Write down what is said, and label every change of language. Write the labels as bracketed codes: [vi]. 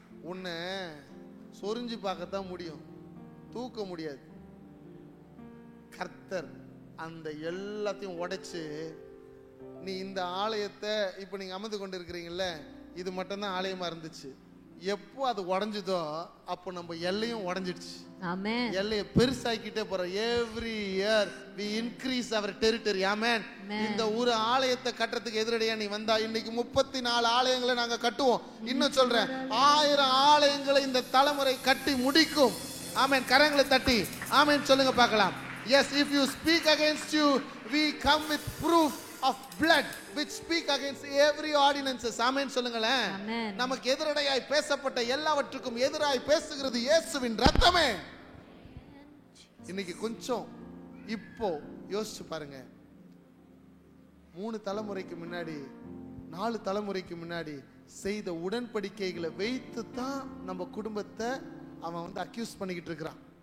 [ta] உன்னை சொரிஞ்சு பார்க்கத்தான் முடியும், தூக்க முடியாது. கர்த்தர் அந்த எல்லாத்தையும் உடைச்சு, நீ இந்த ஆலயத்தை இப்ப நீங்க அமர்ந்து கொண்டு இருக்கிறீங்கல்ல, இது மட்டும்தான் ஆலயமா இருந்துச்சு. எப்போ அது உடைஞ்சதோ அப்போ நம்ம எல்லையும் உடைஞ்சிடுச்சு. ஆமென். எல்லையை பெருசாக்கிட்டே போறோம். [en] Every year we increase our territory. [ta] ஆமென். இந்த ஒரு ஆலயத்தை கட்டறதுக்கு எதிரடையா நீ வந்தா இன்னைக்கு 34 ஆலயங்களை நாங்க கட்டுவோம். இன்னும் சொல்றேன், 1000 ஆலயங்களை இந்த தலைமுறை கட்டி முடிக்கும். ஆமென். கரங்களை தட்டி ஆமென் சொல்லுங்க பார்க்கலாம். [en] Yes, if you speak against you, we come with proof of blood which speak against every ordinances. [ta] ஆமென் சொல்லுங்களேன். நமக்கு எதிரடையாய் பேசப்பட்ட எல்லாவற்றுக்கும் எதிராய் பேசுகிறது இயேசுவின் ரத்தமே. இன்னைக்கு கொஞ்சம் இப்போ யோசிச்சு பாருங்க, 3 தலைமுறைக்கு முன்னாடி 4 தலைமுறைக்கு முன்னாடி செய்த உடன்படிக்கைகளை வைத்து தான் நம்ம குடும்பத்தை அவன் வந்து அக்யூஸ் பண்ணிக்கிட்டு இருக்கிறான்.